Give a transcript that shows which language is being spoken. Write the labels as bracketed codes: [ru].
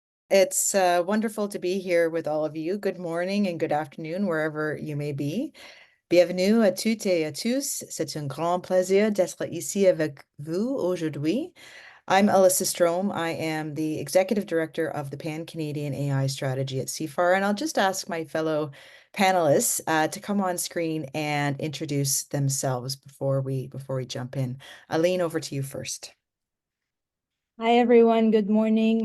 [en] It's wonderful to be here with all of you. Good morning and good afternoon, wherever you may be. [fr] Bienvenue à toutes et à tous. C'est un grand plaisir d'être ici avec vous aujourd'hui. [en] I'm Elissa Strome. I am the Executive Director of the Pan-Canadian AI Strategy at CFAR, and I'll just ask my fellow panelists to come on screen and introduce themselves before we jump in. Aline, over to you first. Hi everyone, good morning.